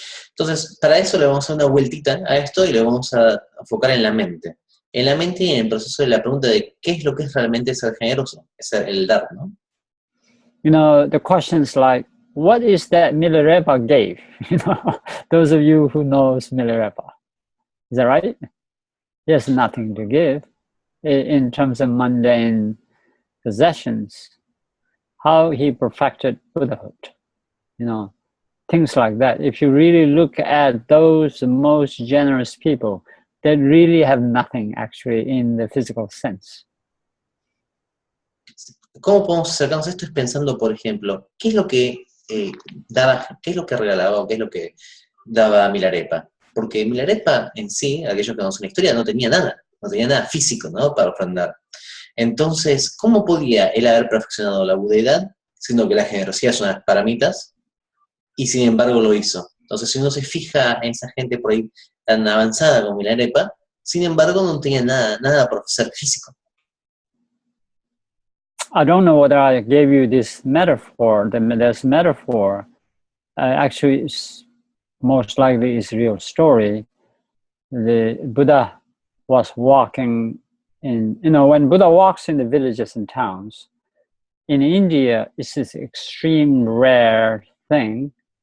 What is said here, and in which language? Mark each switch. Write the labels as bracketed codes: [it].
[es] Entonces, para eso le vamos a dar una vueltita a esto y le vamos a enfocar en la mente. En la mente y en el proceso de la pregunta de qué es lo que es realmente ser generoso, es el dar, ¿no? [en] You know, the questions like, what is that Milarepa gave? You know, those of you who knows Milarepa, is that right? He has nothing to give in terms of mundane possessions. How he perfected Buddhahood, you know, things like that. If you really look at those most generous people, they really have nothing actually in the physical sense. [es] ¿Cómo podemos acercarnos a esto? Es pensando, por ejemplo, ¿qué es lo que daba, qué es lo que regalaba o qué es lo que daba Milarepa? Porque Milarepa en sí, aquellos que conocen la historia, no tenía nada físico, ¿no?, para ofrendar. Entonces, ¿cómo podía él haber perfeccionado la budeidad, siendo que la generosidad son las paramitas, y sin embargo lo hizo? Entonces, si uno se fija en esa gente por ahí tan avanzada como Milarepa, sin embargo no tenía nada para ofrecer físico. [en] I don't know whether I gave you this metaphor. This metaphor actually is most likely is a real story. The Buddha was walking in, you know, when Buddha walks in the villages and towns, in India, it's this extreme rare thing.